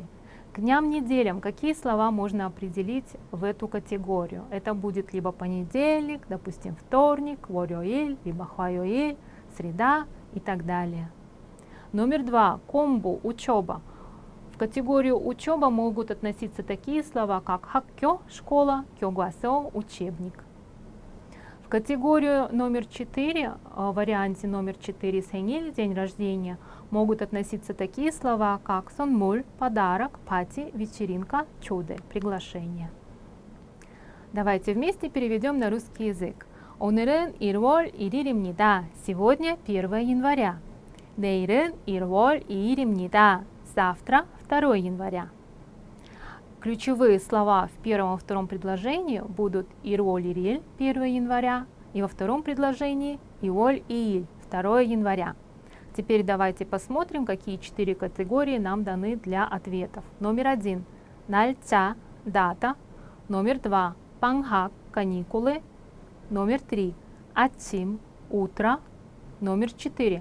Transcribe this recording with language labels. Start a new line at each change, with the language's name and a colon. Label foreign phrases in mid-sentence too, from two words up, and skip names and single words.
Russian: К дням неделям какие слова можно определить в эту категорию? Это будет либо понедельник, допустим, вторник, 월요일, либо 화요일, среда и так далее. Номер 2. 공부, учеба. В категорию учеба могут относиться такие слова, как 학교, школа, 교과서, учебник. В категорию номер 4, в варианте номер 4 생일, день рождения, могут относиться такие слова, как 선물, подарок, пати, вечеринка, чудо, приглашение. Давайте вместе переведем на русский язык.
Korean: 오늘은 1월 1일입니다.
Russian: Сегодня 1 января.
Korean: 내일은 1월 2일입니다.
Russian: Завтра 2 января. Ключевые слова в первом и втором предложении будут 1월 1일, 1 января, и во втором предложении 2월 2일, 2 января. Теперь давайте посмотрим, какие 4 категории нам даны для ответов. Номер 1. 날짜, дата. Номер 2. 방학, каникулы. Номер 3. 아침, утро. Номер 4.